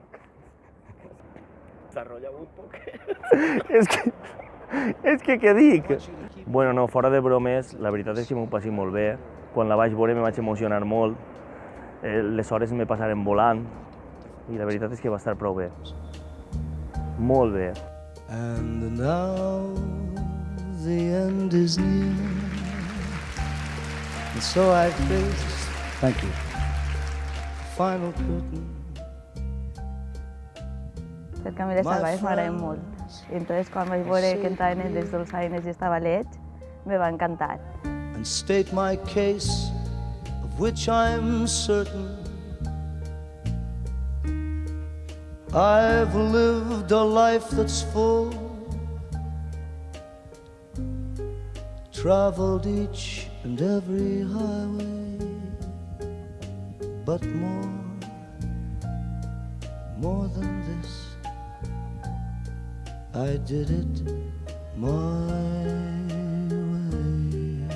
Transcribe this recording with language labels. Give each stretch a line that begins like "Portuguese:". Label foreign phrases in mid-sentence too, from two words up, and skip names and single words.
Catalan: T'ha rotllat un poc. És que què dic? Bueno, no, fora de bromes, la veritat és que m'ho passi molt bé. Quan la vaig veure me vaig emocionar molt. Les hores me passaren volant i la veritat és que va estar prou bé. Molt bé.
English: And now the end is near, and so I face, thank you, the final curtain.
Catalan: Els Camí de Salvador m'agraden molt. I entonces quan vaig veure que entraven en les dolçaines i estava lleig, me va encantar.
English: And state my case, of which I'm certain. I've lived a life that's full, traveled each and every highway, but more than this, I did it my way.